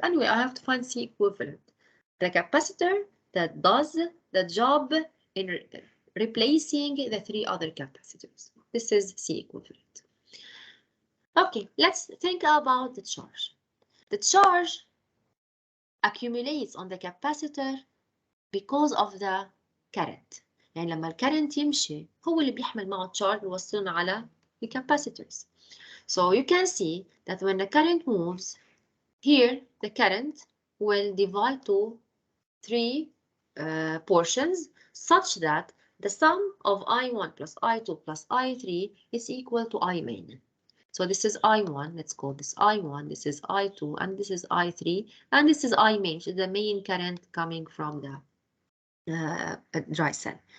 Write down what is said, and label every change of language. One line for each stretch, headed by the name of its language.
English: Anyway, I have to find C equivalent, the capacitor that does the job in replacing the 3 other capacitors. This is C equivalent. Okay, let's think about the charge. The charge accumulates on the capacitor because of the current.
Arabic: يعني لما الكرنت يمشي هو اللي بيحمل معه التشارج بيوصلنا على
English: the capacitors. So you can see that when the current moves, here the current will divide to 3 portions such that the sum of I1 plus I2 plus I3 is equal to I main. So this is I1, let's call this I1, this is I2, and this is I3, and this is I main, which is the main current coming from the dry cell.